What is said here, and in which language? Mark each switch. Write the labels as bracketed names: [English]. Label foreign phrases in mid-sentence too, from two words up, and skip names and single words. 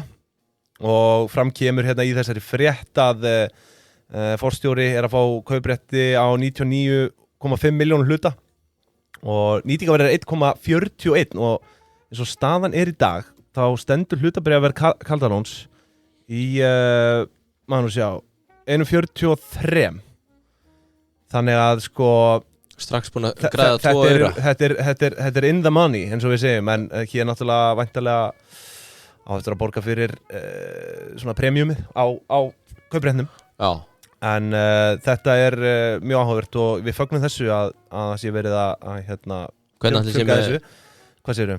[Icelandic] Og fram kemur hérna í þessari frétt að forstjóri er að fá kauprétti á 99,5 milljónum hluta og nýtingaverð er 1,41 og eins og staðan er í dag þá stendur hlutabréfaverð Kaldalóns í 1,43 þannig að sko strax búin að græða 2 eura þetta er [English] in the money [Icelandic] eins og við segjum en hér náttúrulega væntanlega á eftir að borga fyrir svona premiumið á kaupréttnum. Já. En þetta er mjög áhugavert og við fögnum þessu að það sé verið að hvernig ætli sé með þessu. Hvað segirðu?